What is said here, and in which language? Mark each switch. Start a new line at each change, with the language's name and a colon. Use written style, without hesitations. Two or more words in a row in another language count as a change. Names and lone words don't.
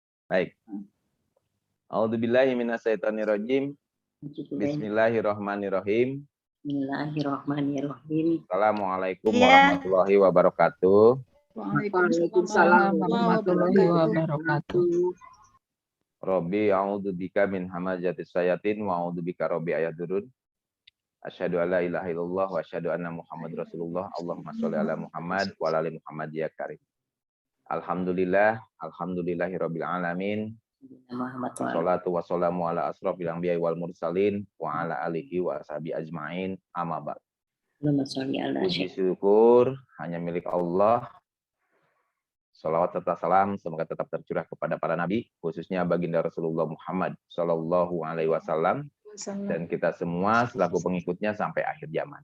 Indonesian: Baik.
Arabic: أعوذ بالله من الشيطان الرجيم. Bismillahirrahmanirrahim. Bismillahirrahmanirrahim. Assalamualaikum
Indonesian: Iya.
Arabic: ورحمة الله وبركاته. وعليكم السلام ورحمة الله وبركاته. رب أعوذ بك من همزات الشياطين وأعوذ بك رب أيحضرون. أشهد أن لا إله إلا الله وأشهد أن محمد رسول الله. اللهم صل على محمد وعلى آل محمد يا كريم. الحمد لله رب العالمين. والصلاة والسلام على أشرف الأنبياء والمرسلين وعلى آله وأصحابه أجمعين. أما بعد.
Indonesian: Puji syukur hanya milik Allah. Salawat serta salam semoga tetap tercurah kepada para nabi, khususnya baginda Rasulullah Muhammad
Arabic: صلى الله عليه وسلم
Indonesian: dan kita semua selaku pengikutnya sampai akhir zaman.